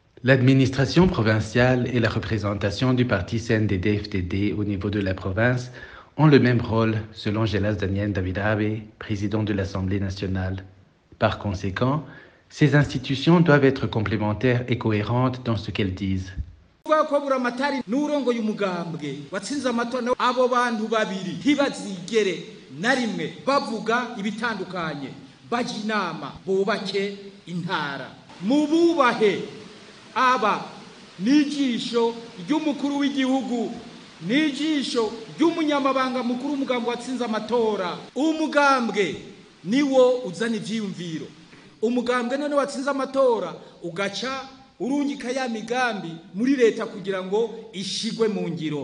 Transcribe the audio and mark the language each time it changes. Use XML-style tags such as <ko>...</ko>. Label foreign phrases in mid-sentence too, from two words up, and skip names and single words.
<fr>L'administration provinciale et la représentation du parti CNDD-FDD au niveau de la province ont le même rôle, selon Gelas Daniel Davidabe, président de l'Assemblée nationale. Par conséquent, ces institutions doivent être complémentaires et cohérentes dans ce qu'elles disent.</fr> <rn>ko buramatari n'urongoye umugambwe watsinze amatora abo bantu babiri ntibazigere na rimwe bavuga ibitandukanye baje inama bubake intara mububahe aba nijisho ry'umukuru w'igihugu nijisho ry'umunyamabanga mukuru umugambwe watsinze amatora umugambwe niwo uzana ivyiyumviro umugambwe none watsinze amatora ugaca urungika ya migambi muri leta kugira ngo ishigwe mu ngiro.</rn>